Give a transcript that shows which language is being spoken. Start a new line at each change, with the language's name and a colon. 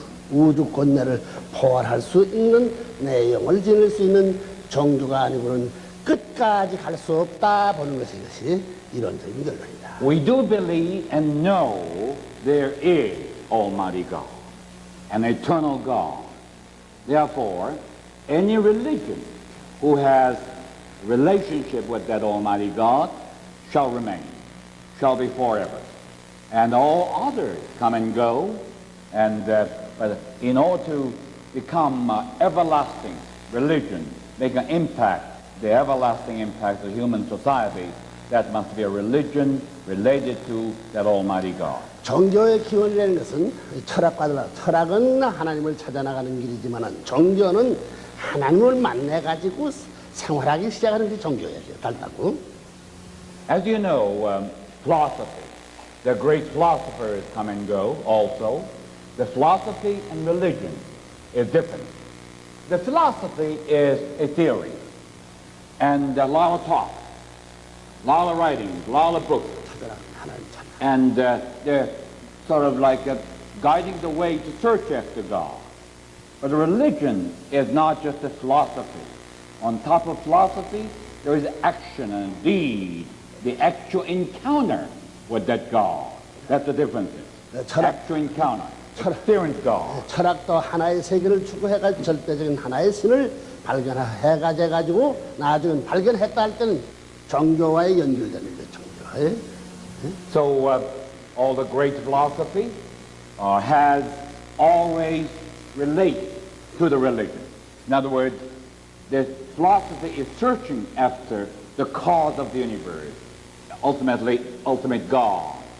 Korean: 우주 권내를 포괄할 수 있는 내용을 지닐 수 있는 종교가 아니고는 끝까지 갈 수 없다 보는 것이 이것이 이론적인 결론이다.
English: We do believe and know there is Almighty God, an eternal God. Therefore, any religion who has relationship with that Almighty God shall remain, shall be forever. And all others come and go, and but in order to become everlasting religion, make an impact, the everlasting impact of human society, that must be a religion related to that Almighty God.
Korean: 종교의 기원이라는 것은 철학은 하나님을 찾아나가는 길이지만 종교는 하나님을 만나가지고 생활하기 시작하는 게 종교예요. 달다고.
English: As you know, philosophy, the great philosophers come and go also. The philosophy and religion is different. The philosophy is a theory and a lot of talk, a lot of writings, a lot of books. And they're sort of like guiding the way to search after God. But a religion is not just a philosophy. On top of philosophy, there is action and deed, the actual encounter with that God. That's the difference. Actual encounter, experience God.
Korean: 철학도 하나의 세계를 추구해가지고 절대적인 하나의 신을 발견해가지고 나중에 발견했다 할 때는 종교와의 연결되는 거예요. 종교.
English: So all the great philosophy has always relate to the religion. In other words, the philosophy is searching after the cause of the universe, ultimate God.